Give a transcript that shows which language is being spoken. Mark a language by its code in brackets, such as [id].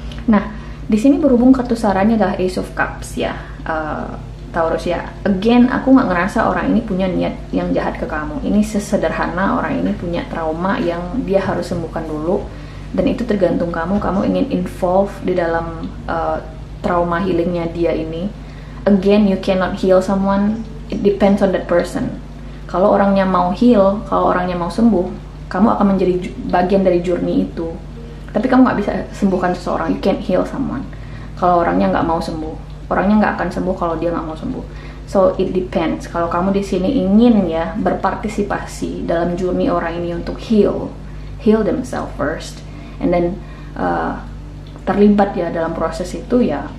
[id] Nah di sini berhubung kartu sarannya adalah Ace of Cups ya, Taurus ya. Again aku nggak ngerasa orang ini punya niat yang jahat ke kamu. Ini sesederhana orang ini punya trauma yang dia harus sembuhkan dulu, dan itu tergantung kamu ingin involve di dalam trauma healingnya dia ini. [en] Again, you cannot heal someone, it depends on that person. [id] Kalau orangnya mau heal, kalau orangnya mau sembuh, kamu akan menjadi bagian dari journey itu. Tapi kamu nggak bisa sembuhkan seseorang, [en] you can't heal someone. [id] Kalau orangnya nggak mau sembuh, orangnya nggak akan sembuh kalau dia nggak mau sembuh. [en] So it depends. [id] Kalau kamu di sini ingin ya berpartisipasi dalam journey orang ini untuk [en] heal themselves first, and then [id] terlibat ya dalam proses itu ya.